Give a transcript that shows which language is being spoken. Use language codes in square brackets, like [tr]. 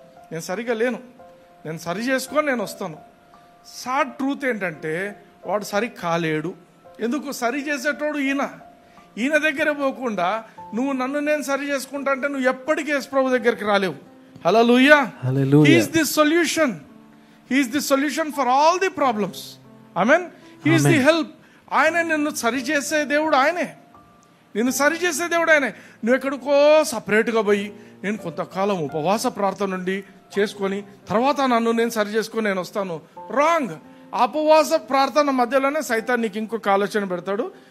[te] నేను సరిగా లేను, నేను సరి చేసుకొని నేను వస్తాను. [en] sad truth [te] ఏంటంటే వాడు సరి కాలేడు. ఎందుకు? సరి చేసేటోడు ఈయన దగ్గర పోకుండా నువ్వు నన్ను నేను సరి చేసుకుంటా అంటే నువ్వు ఎప్పటికీ యేసు ప్రభు దగ్గరికి రాలేవు. [en] Hallelujah, he is the solution. He is the solution for all the problems. Amen. He is the help. [te] ఆయనే నిన్ను సరిచేసే దేవుడు, ఆయనే నిన్ను సరిచేసే దేవుడు ఆయనే. నువ్వు ఎక్కడికో సపరేట్గా పోయి నేను కొంతకాలం ఉపవాస ప్రార్థన నుండి చేసుకొని తర్వాత నన్ను నేను సరి చేసుకొని నేను వస్తాను. రాంగ్. ఆ ఉపవాస ప్రార్థన మధ్యలోనే సైతాన్ నీకు ఇంకొక ఆలోచన పెడతాడు.